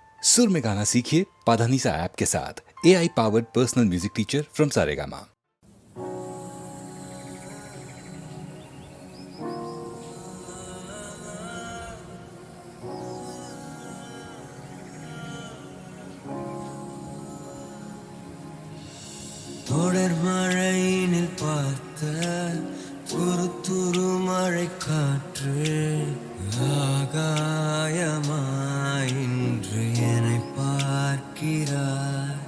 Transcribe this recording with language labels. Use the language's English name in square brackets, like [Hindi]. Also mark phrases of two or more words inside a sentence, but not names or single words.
[Hindi] सुर में गाना सीखिए पाधानीसा ऐप के साथ। [English] AI powered personal music teacher from Saregama. [Tamil] தொடர் மழையினில் பார்த்த துரு துரு மழை காற்று ஆகாயமாய் இன்று என்னை பார்க்கிறாய்.